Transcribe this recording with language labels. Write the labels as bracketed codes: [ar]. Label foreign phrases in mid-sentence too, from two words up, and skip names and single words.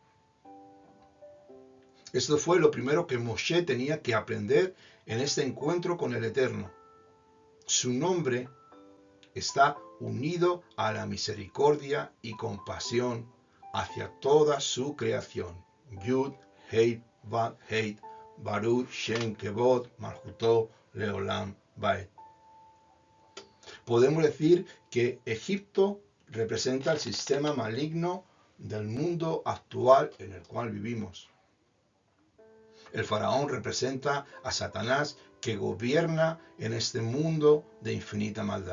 [es] Esto fue lo primero que Moshe tenía que aprender en este encuentro con el Eterno. Su nombre está unido a la misericordia y compasión hacia toda su creación. [he] יוד, הא, ואו, הא, ברוך, שם, כבוד, מלכותו, לעולם, ועד. [es] Podemos decir que Egipto representa el sistema maligno del mundo actual en el cual vivimos. El faraón representa a Satanás, que gobierna en este mundo de infinita maldad.